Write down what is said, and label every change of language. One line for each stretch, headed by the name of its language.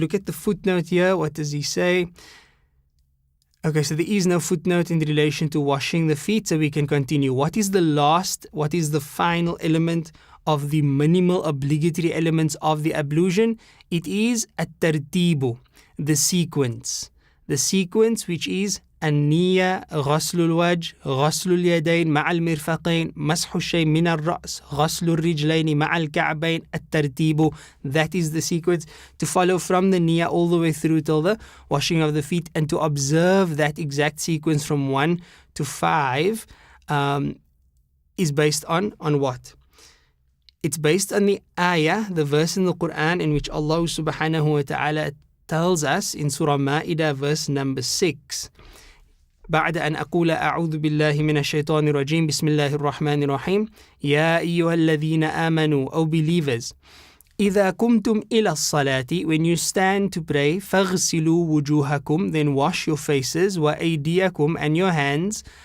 English: Look at the footnote here. What does he say? Okay, so there is no footnote in relation to washing the feet, so we can continue. What is the final element of the minimal obligatory elements of the ablution? It is at-tartibu, the sequence. The sequence which is
Arabic: النية غسل الوجه غسل اليدين مع المرفقين مسح الشيء من الرأس غسل الرجلين مع الكعبين الترتيب.
English: That is the sequence to follow from the niyyah all the way through till the washing of the feet, and to observe that exact sequence from 1 to 5 is based on what? It's based on the ayah, the verse in the Quran in which Allah subhanahu wa ta'ala tells us in Surah Ma'idah verse number 6,
Arabic: بعد أن أقول أعوذ بالله من الشيطان الرجيم بسم الله الرحمن الرحيم يا أيها الذين آمنوا,
English: O believers,
Arabic: إذا قمتم إلى الصلاة,
English: when you stand to pray,
Arabic: فاغسلوا وجوهكم,
English: then wash your faces,
Arabic: وأيديكم,
English: and your hands,